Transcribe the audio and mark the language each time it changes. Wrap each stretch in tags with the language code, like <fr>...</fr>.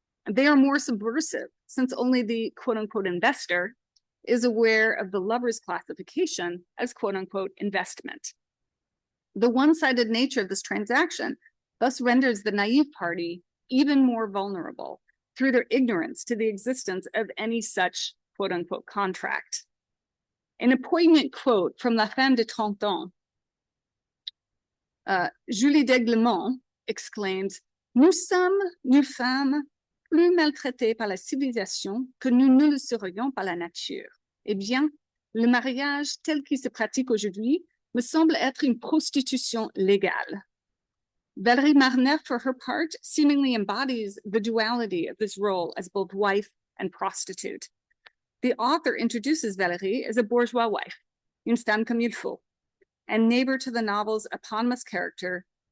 <en>They are more subversive, since only the quote-unquote investor is aware of the lover's classification as quote-unquote investment. The one-sided nature of this transaction thus renders the naive party even more vulnerable through their ignorance to the existence of any such quote-unquote contract. In a poignant quote from La Femme de 30 ans, Julie d'Aiglemont exclaims,</en> <fr>"Nous sommes, nous femmes, plus maltraités par la civilisation que nous ne le serions par la nature. Eh bien, le mariage tel qu'il se pratique aujourd'hui me semble être une prostitution légale."</fr> <en>Valérie Marneff, for her part, seemingly embodies the duality of this role as both wife and prostitute. The author introduces Valérie as a bourgeois wife,</en> <fr>une femme comme il faut,</fr> <en>and neighbor to the novel's eponymous character.</en>